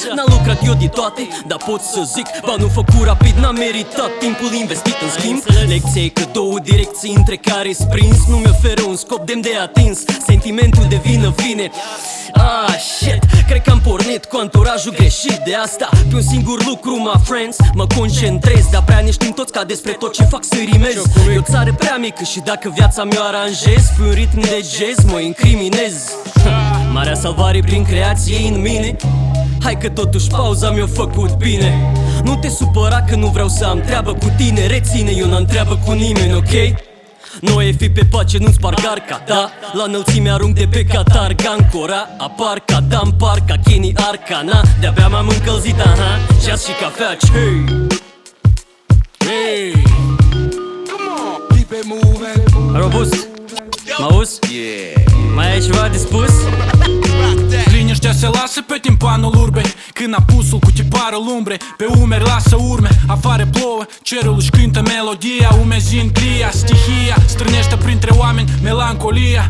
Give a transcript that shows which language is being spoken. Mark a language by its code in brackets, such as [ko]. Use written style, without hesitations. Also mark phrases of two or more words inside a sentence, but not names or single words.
[ro] N-am lucrat eu de toate, dar pot să zic, banul făcut rapid n-am meritat timpul investit în schimb. Lecția e că două direcții între care-s prins nu-mi oferă un scop demn de atins. Sentimentul de vină vine. Shit, cred că am pornit cu anturajul greșit. De asta pe un singur lucru, [en] my friends, [ro] mă concentrez. Dar prea ne știm toți ca despre tot ce fac să rimez. E o țară prea mică și dacă viața mi-o aranjez pe un ritm de jazz, mă incriminez. Marea salvare prin creație în mine. Hai că totuși pauza mi-a făcut bine. Nu te supăra că nu vreau să am treabă cu tine. Reține, eu n-am treabă cu nimeni, ok? Noi e fi pe pace, nu-ți sparg arca, da? La înălțime arunc de pe Qatar, Gancora. Apar ca Dan Parca, Kenny Arcana. De-abia m-am încălzit, aha, jazz și cafea, hey. [en] Hey, come on, keep it moving. [ro] Robust, m-auzi? Yeah. Mai ai ceva de spus? Liniștea se lasă pe timpanul urbei când apusul cu tiparul umbre pe umeri lasă urme. Afară plouă, cerul își cântă melodia, umezind glia, stihia strânește printre oameni melancolia.